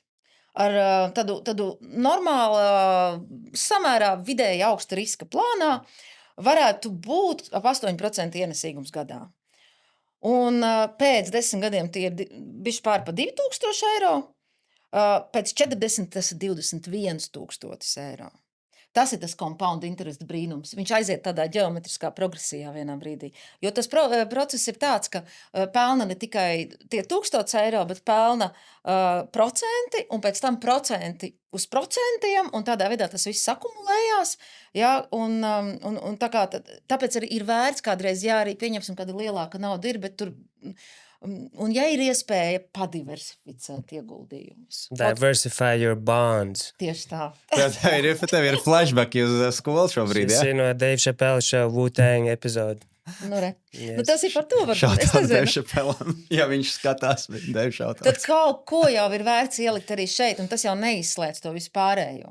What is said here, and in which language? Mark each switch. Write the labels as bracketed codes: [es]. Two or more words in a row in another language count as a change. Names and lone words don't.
[lv] Ar tādu normālu, samērā vidēji augsta riska plānā varētu būt ap 8% ienesīgums gadā. Un pēc 10 gadiem tie ir bišķi pār pa 2000 eiro, pēc 40 tas ir 21 000 eiro. Tas ir tas [en] compound interest [lv] brīnums. Viņš aiziet tādā ģeometriskā progresijā vienā brīdī. Jo tas process ir tāds, ka pelna ne tikai tie 1000 eiro, bet pelna procenti, un pēc tam procenti uz procentiem, un tādā veidā tas viss akumulējās. Ja, un tāpēc arī ir vērts kādreiz, jā, arī pieņemsim, kāda lielāka nauda ir, bet tur... Un ja ir iespēja padiversificēt ieguldījumus. [en] Diversify your bonds. [lv] Tieši tā. Tev ir flashbacki uz skolu šobrīd, jā? Šis ir no Dave Chappelle show Wu-Tang epizode. Nu, re. [en] Yes. [lv] Nu, tas ir par to, varbūt. [en] Šautāt [lv] Es nezinu. Dave Chappellam, ja viņš skatās, bet Dave šautāt. Tad kaut ko jau ir vērts ielikt arī šeit, un tas jau neizslēdz to vispārējo.